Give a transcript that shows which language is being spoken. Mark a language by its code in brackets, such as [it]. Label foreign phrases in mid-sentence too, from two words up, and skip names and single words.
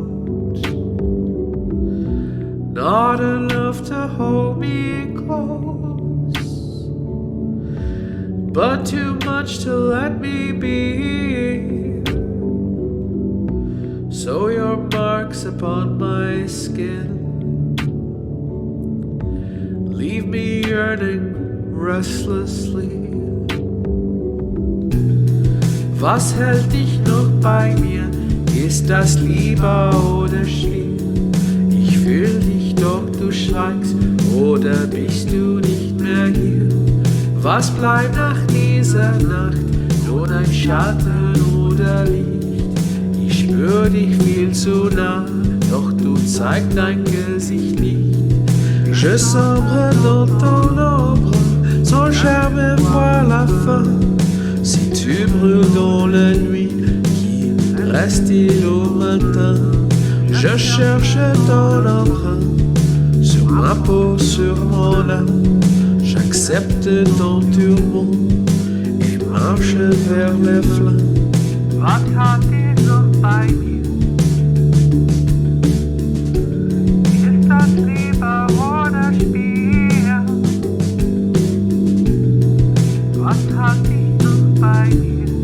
[en] Not enough to hold me close, but too much to let me be. So your marks upon my skin leave me yearning restlessly. [de] Was hält dich noch bei mir? Ist das Liebe oder Schlimm? Ich fühl dich, doch du schweigst, oder bist du nicht mehr hier? Was bleibt nach dieser Nacht? Nur dein Schatten oder Licht? Ich spür dich viel zu nah, doch du zeigst dein Gesicht nicht. [fr] Je sombre dans ton ombre, sans jamais voir la fin. Si tu brûles dans la nuit, qui reste-t-il au matin? Je cherche ton empreinte sur ma peau, sur mon âme. J'accepte ton tourment et marche vers les flammes. [de] Was hat dich noch bei mir? Ist das Liebe oder Spiel? Was hat dich noch bei mir?